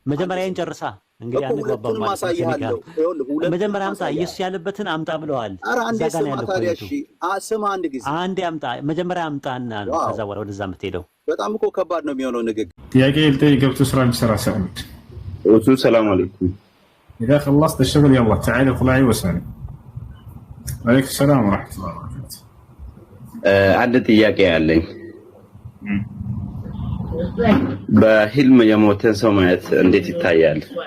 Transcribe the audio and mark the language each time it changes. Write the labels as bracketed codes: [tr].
[am] መጀመሪያ እንጨርሳ እንግዲህ አንግባባው ማለት ነው መጀመሪያ አምጣ ኢየሱስ ያለበትን አምጣ ብለዋል እዛ ጋር ያለው ስማ አንድ ጊዜ አንዴ አምጣ መጀመሪያ አምጣና ነው ከዛ በኋላ ወደዛ የምትሄደው በጣም እኮ ከባድ ነው የሚሆነው ንግግር ጥያቄ ልጠይቅ ገብቶ ስራ እንዲሰራ ሰውት ሰላም አለይኩም [ar] إذا خلصت الشغل يلا تعال اطلعي واسألي عليك السلام ورحمة الله وبركاته [am] አንድ ጥያቄ ያለኝ በህልም የሞተን ሰው ማየት እንዴት ይታያል?